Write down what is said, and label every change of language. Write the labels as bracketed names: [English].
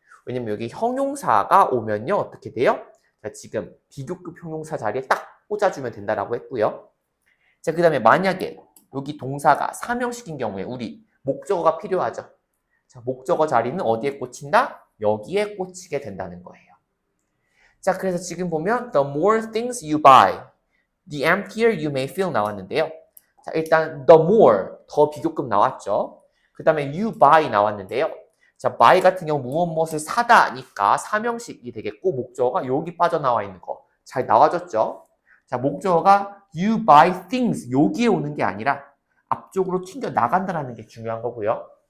[Korean] 왜냐면 여기 형용사가 오면요. 어떻게 돼요? 자, 지금 비교급 형용사 자리에 딱 꽂아주면 된다라고 했고요. 자, 그 다음에 만약에 여기 동사가 3형식인 경우에 우리 목적어가 필요하죠. 자, 목적어 자리는 어디에 꽂힌다? 여기에 꽂히게 된다는 거예요. 자, 그래서 지금 보면 [English] the more things you buy, the emptier you may feel [Korean] 나왔는데요. 자, 일단 [English] the more, [Korean] 더 비교급 나왔죠. 그 다음에 [English] you buy [Korean] 나왔는데요. 자, buy 같은 경우 무엇을 사다니까 3형식이 되겠고 목적어가 여기 빠져나와 있는 거 잘 나와줬죠. 자, 목적어가 [English] you buy things [Korean] 여기에 오는 게 아니라 앞쪽으로 튕겨 나간다는 게 중요한 거고요.